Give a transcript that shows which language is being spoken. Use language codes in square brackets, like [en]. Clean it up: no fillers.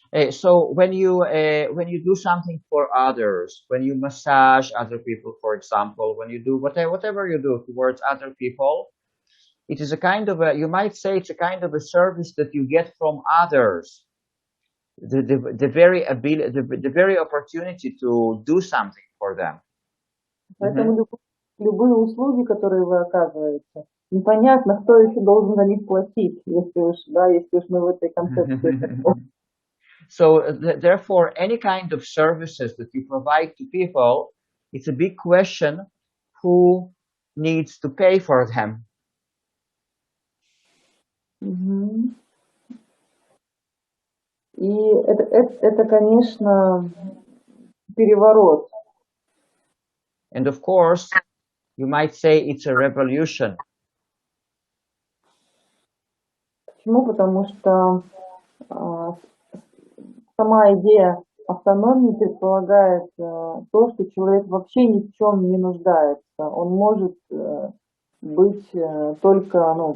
[en] So when you do something for others, when you massage other people, for example, when you do whatever you do towards other people, it is a kind of you might say it's a kind of a service that you get from others. The very ability, the very opportunity to do something for them. [ru] Поэтому любые услуги, которые вы оказываете, непонятно, кто еще должен за них платить, если уж мы в этой концепции. [en] So therefore, any kind of services that you provide to people, it's a big question who needs to pay for them. [ru] И это, конечно, переворот. [en] And of course, you might say it's a revolution. [ru] Почему? Потому что сама идея автономии предполагает то, что человек вообще ни в чем не нуждается. Он может быть только